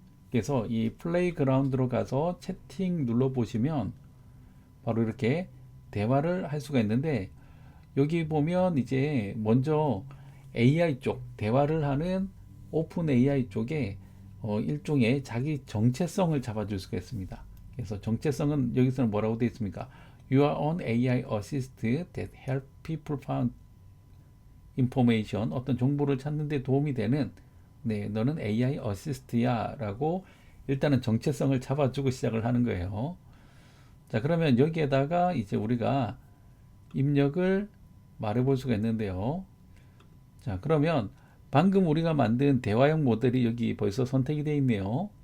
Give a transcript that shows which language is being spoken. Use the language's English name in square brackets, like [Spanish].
[Korean] 그래서 이 플레이그라운드로 가서 채팅 눌러 보시면 바로 이렇게 대화를 할 수가 있는데, 여기 보면 이제 먼저 AI 쪽 대화를 하는 오픈 AI 쪽에 일종의 자기 정체성을 잡아줄 수가 있습니다. 그래서 정체성은 여기서는 뭐라고 되어 있습니까? [English] You are an AI assist that help people find information. [Korean] 어떤 정보를 찾는 데 도움이 되는, 네, 너는 AI 어시스트야 라고 일단은 정체성을 잡아주고 시작을 하는 거예요. 자, 그러면 여기에다가 이제 우리가 입력을 말해 볼 수가 있는데요. 자, 그러면 방금 우리가 만든 대화형 모델이 여기 벌써 선택이 되어 있네요.